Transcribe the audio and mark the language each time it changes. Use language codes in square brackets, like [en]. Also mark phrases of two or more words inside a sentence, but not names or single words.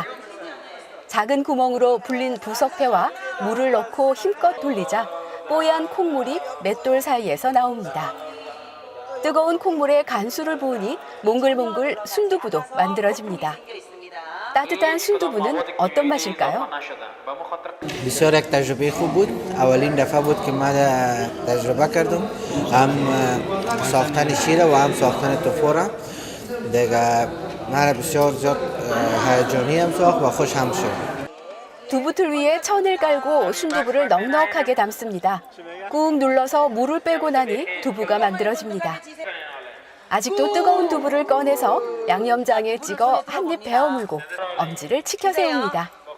[ko] 작은 구멍으로 불린 부석태와 물을 넣고 힘껏 돌리자 뽀얀 콩물이 맷돌 사이에서 나옵니다. 뜨거운 콩물에 간수를 부으니 몽글몽글 순두부도 만들어집니다. 따뜻한 순두부는 어떤 맛일까요? [fa] بسیار یک تجربه خوب بود. اولین دفعه بود که من تجربه کردم. هم ساختن شیر و هم ساختن توفو را. دیگه من بسیار زیاد هیجانی هم ساخت و خوش هم شد. [ko] 두부틀 위에 천을 깔고 순두부를 넉넉하게 담습니다. 꾹 눌러서 물을 빼고 나니 두부가 만들어집니다. 아직도 뜨거운 두부를 꺼내서 양념장에 찍어 한 입 베어 물고 엄지를 치켜 세웁니다.